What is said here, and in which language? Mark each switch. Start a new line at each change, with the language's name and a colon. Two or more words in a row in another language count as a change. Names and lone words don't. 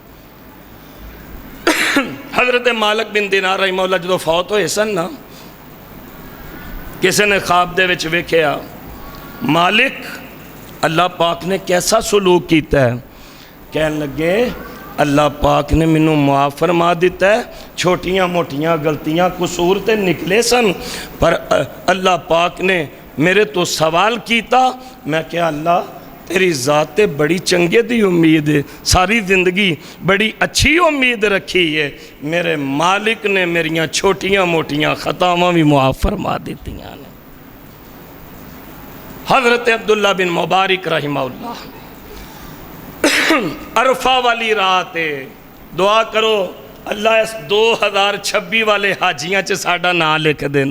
Punjabi: حضرت مالک بن دینار
Arabic: رحمہ اللہ
Punjabi: جدو فوت ہوئے سن نا، کسی نے خواب دے وچ ویکھیا مالک اللہ پاک نے کیسا سلوک کیتا ہے؟ کہنے لگے اللہ پاک نے منوں معاف فرما دیتا ہے، چھوٹیاں موٹیاں غلطیاں قصور تے نکلے سن، پر اللہ پاک نے میرے تو سوال کیتا، میں کہا اللہ تیری ذات تے بڑی چنگے دی امید ہے، ساری زندگی بڑی اچھی امید رکھی ہے، میرے مالک نے میریاں چھوٹیاں موٹیاں خطاواں بھی معاف فرما دیتی ہیں۔ حضرت عبداللہ بن مبارک
Arabic: رحمہ اللہ
Punjabi: عرفہ والی رات دعا کرو اللہ اس 2026 والے حاجیاں چے ساڑھا نام لکھ دینا۔